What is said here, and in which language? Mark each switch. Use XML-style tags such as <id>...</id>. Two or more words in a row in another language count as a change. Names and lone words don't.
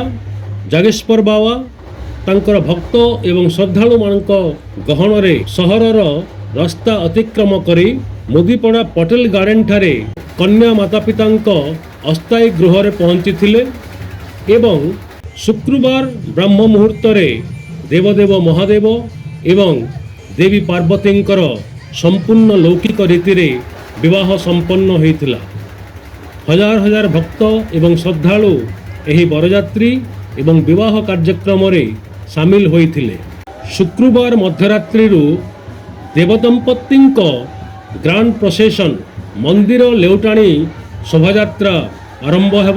<or>ଜାଗେଶ୍ୱର ବାବା ତାଙ୍କର ଭକ୍ତ ଏବଂ ଶ୍ରଦ୍ଧାଳୁମାନଙ୍କ ଗହଣରେ ସହରର ରାସ୍ତା ଅତିକ୍ରମ କରି ମୁଦିପଡ଼ା ପଟେଲ ଗାର୍ଡେନଠାରେ କନ୍ୟା ମାତାପିତାଙ୍କ ଅସ୍ଥାୟୀ ଗୃହରେ ପହଞ୍ଚିଥିଲେ ଏବଂ ଶୁକ୍ରବାର ବ୍ରହ୍ମ ମୁହୂର୍ତ୍ତରେ ଦେବଦେବ ମହାଦେବ ଏବଂ ଦେବୀ ପାର୍ବତୀଙ୍କର ସମ୍ପୂର୍ଣ୍ଣ ଲୌକିକ ରୀତି ରେ ବିବାହ ସମ୍ପନ୍ନ ହୋଇଥିଲା। ହଜାର ହଜାର ଭକ୍ତ ଏବଂ ଶ୍ରଦ୍ଧାଳୁ ଏହି ବରଯାତ୍ରୀ ଏବଂ ବିବାହ କାର୍ଯ୍ୟକ୍ରମ ରେ ସାମିଲ ହୋଇଥିଲେ। ଶୁକ୍ରବାର ମଧ୍ୟରାତ୍ରି ଦେବଦମ୍ପତ୍ତିଙ୍କ</or> <en>grand procession</en> <or>ମନ୍ଦିର ଲେଉଟାଣି ଶୋଭାଯାତ୍ରା ଆରମ୍ଭ ହେବ।</or>